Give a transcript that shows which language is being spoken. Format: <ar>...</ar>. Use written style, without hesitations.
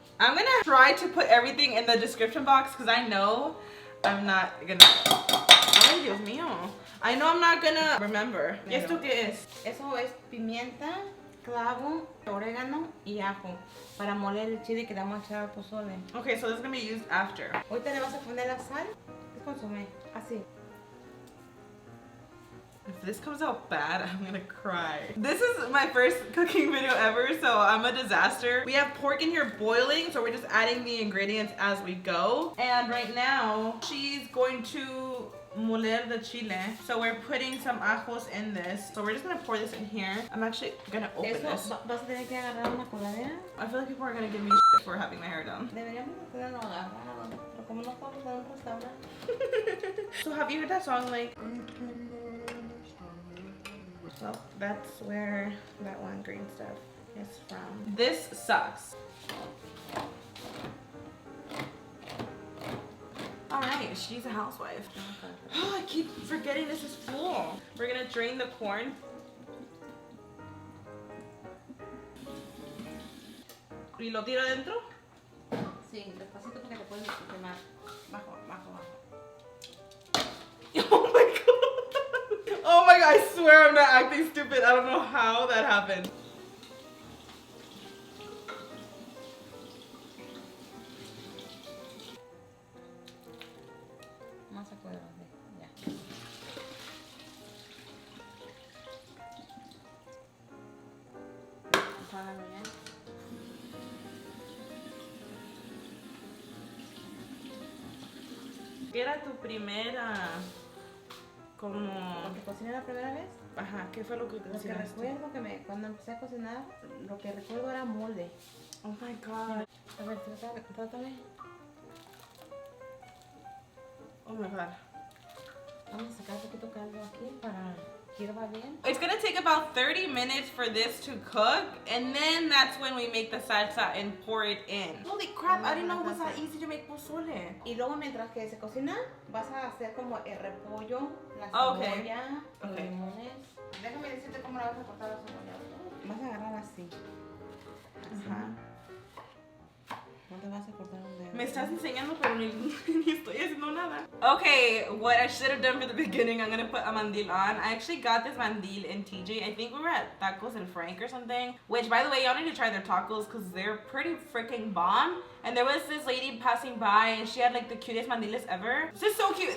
<en>I'm gonna try to put everything in the description box because I know I'm not gonna.</en> <es>Ay, Dios mío.</es> <en>I know I'm not gonna remember.</en> <es>¿Y esto qué es? Eso es pimienta, clavo, orégano y ajo para moler el chile que le vamos a echar al pozole.</es> <en>Okay, so this is gonna be used after.</en> <es>Ahorita le vas a poner la sal. Es consomé. Así.</es> <en>If this comes out bad, I'm gonna cry. This is my first cooking video ever, so I'm a disaster. We have pork in here boiling, so we're just adding the ingredients as we go. And right now, she's going to moler the chile. So we're putting some ajos in this. So we're just gonna pour this in here. I'm actually gonna open this.</en> <es>Vas a tener que agarrar una coladera.</es> <en>I feel like people are gonna give me shit for having my hair done.</en> <es>Deberíamos tenerlo agarrado, pero como no estamos en un restaurante.</es> <en>So have you heard that song like? Well, that's where that one green stuff is from. This sucks. Alright, she's a housewife. Oh, I keep forgetting this is full. We're gonna drain the corn.</en> <es>¿Y lo tiro adentro? Sí, despacito porque te puedes quemar. Bajo, bajo, bajo.</es> <en>Oh my god. Oh my god, I swear I'm not acting stupid. I don't know how that happened.</en> <es>Más acuérdate, ya. Apágalo ya. ¿Qué era tu primera como? Porque cociné la primera vez. Ajá, ¿qué fue lo que Lo que cocinaste? recuerdo que cuando empecé a cocinar, lo que recuerdo era molde.</es> <en>Oh my god.</en> <es>A ver, trátame.</es> <en>Oh my god.</en> <es>Vamos a sacar un poquito caldo aquí para que hierva bien.</es> <en>It's gonna take about 30 minutes for this to cook, and then that's when we make the salsa and pour it in. Holy crap, I didn't know it was that easy to make pozole.</en> <es>Y luego mientras que se cocina, vas a hacer como el repollo, la</es> <en>Okay.</en> <es>cebolla, los</es> <en>Okay.</en> <es>limones. Déjame decirte cómo la vas a cortar la cebolla. Vas a agarrar así. Así. Ajá. No te vas a cortar un dedo. Me estás enseñando, pero ni estoy haciendo nada.</es> <en>Okay, what I should have done for the beginning, I'm gonna put a mandil on. I actually got this mandil in TJ. I think we were at Tacos and Frank or something. Which, by the way, y'all need to try their tacos because they're pretty freaking bomb. And there was this lady passing by and she had like the cutest mandiles ever. This is so cute.</en>